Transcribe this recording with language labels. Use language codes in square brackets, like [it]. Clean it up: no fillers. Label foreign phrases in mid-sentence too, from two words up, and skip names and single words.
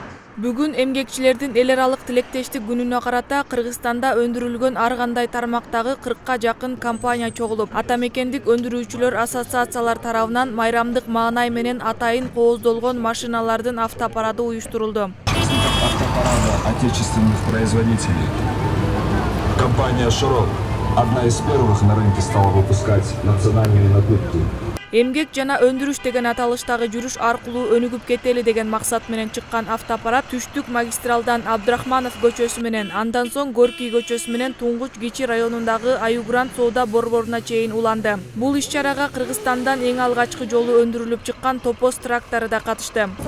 [ky] Бүгүн эмгекчилердин эл аралык тилектештик күнүнө карата Кыргызстанда өндүрүлгөн ар кандай тармактагы 40-ка жакын компания чогулуп, ата мекендик өндүрүүчүлөр ассоциациялар тарабынан майрамдык маанай менен атайын кооздолгон машиналардын автопарады уюштурулду. [ru] Автопарада отечественных производителей. Компания «Широк» одна из первых на рынке стала выпускать национальные напитки. [ky] Эмгек жана өндүрүш деген аталыштагы жүрүш аркылуу өнүгүп кетели деген максат менен чыккан автопарат түштүк магистралдан Абдрахманов көчөсү менен, андан соң Горький көчөсү менен Туңгуч Кичи районундагы Аюгрант соода борборуна чейин уланды. Бул иш-чарага Кыргызстандан эң алгачкы жолу өндүрүлүп чыккан Топоз трактору да катышты.